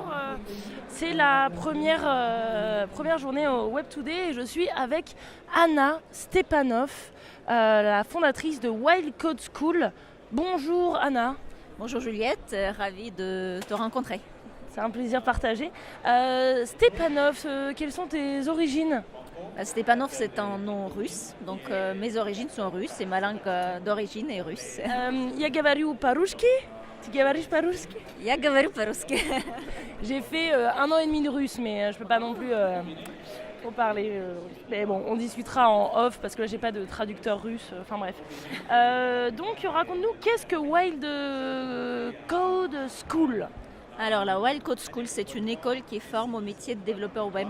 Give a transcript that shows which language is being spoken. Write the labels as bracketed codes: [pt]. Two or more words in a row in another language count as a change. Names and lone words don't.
[fr] c'est la première journée au Web Today et je suis avec Anna Stepanov, la fondatrice de Wild Code School. Bonjour Anna. Bonjour Juliette, ravie de te rencontrer. C'est un plaisir partagé. Stepanov, quelles sont tes origines ? Stepanov, c'est un nom russe, donc mes origines sont russes et ma langue d'origine est russe. [ru] Я говорю по-русски. Tu говоришь по-русски? Я говорю по-русски. [fr] J'ai fait 1 an et demi de russe, mais je peux pas non plus trop parler. Mais bon, on discutera en off parce que là j'ai pas de traducteur russe. Enfin bref. Donc raconte-nous, qu'est-ce que Wild Code School? Alors la Wild Code School, c'est une école qui forme au métier de développeur web.